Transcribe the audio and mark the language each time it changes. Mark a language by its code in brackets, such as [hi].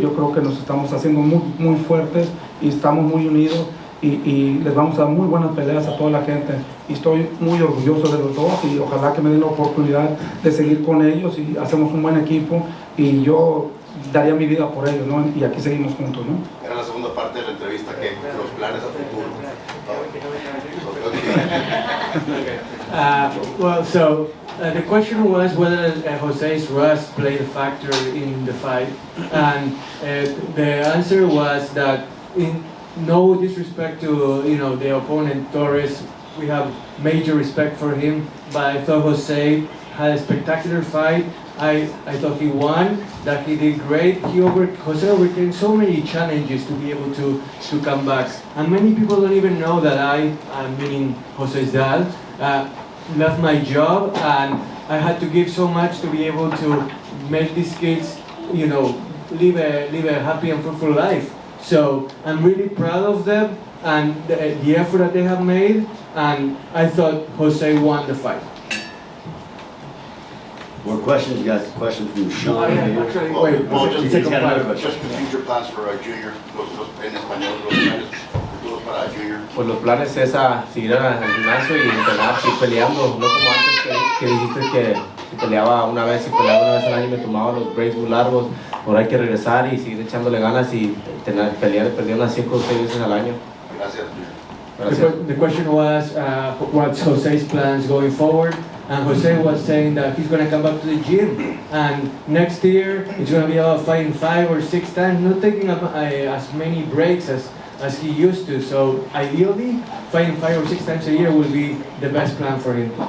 [es] Yo creo que nos estamos haciendo muy fuertes y estamos muy unidos, y les vamos a dar muy buenas peleas a toda la gente, y estoy muy orgulloso de los dos, y ojalá que me den la oportunidad de seguir con ellos y hacemos un buen equipo, y yo daría mi vida por ellos, ¿no? Y aquí seguimos juntos, ¿no? Era la segunda parte de la entrevista, que los planes a futuro. [en] Well, so the question was whether Jose's rust played a factor in the fight, and the answer was that, in no disrespect to the opponent Torres, we have major respect for him, but I thought Jose had a spectacular fight. I thought he won, that he did great. Jose overcame so many challenges to be able to come back. And many people don't even know that meaning Jose's dad, left my job, and I had to give so much to be able to make these kids, you know, live a happy and fruitful life. So I'm really proud of them and the effort that they have made, and I thought Jose won the fight. More questions? You got a question from Sean? Actually, Well, He's got another question. just the future plans for Junior, [es] en español, los planes futuros para Junior. Pues los planes es a seguir al gimnasio y entrenar, seguir peleando, no como antes que dijiste que si peleaba una vez al año y me tomaba los breaks muy largos. Ahora hay que regresar y seguir echándole ganas y pelear unas 5 o 6 veces al año. Gracias. Gracias. [en] The question was, what's Jose's plans going forward? And Jose was saying that he's going to come back to the gym, and next year it's going to be about fighting 5 or 6 times, not taking up as many breaks as he used to. So ideally, fighting 5 or 6 times a year will be the best plan for him.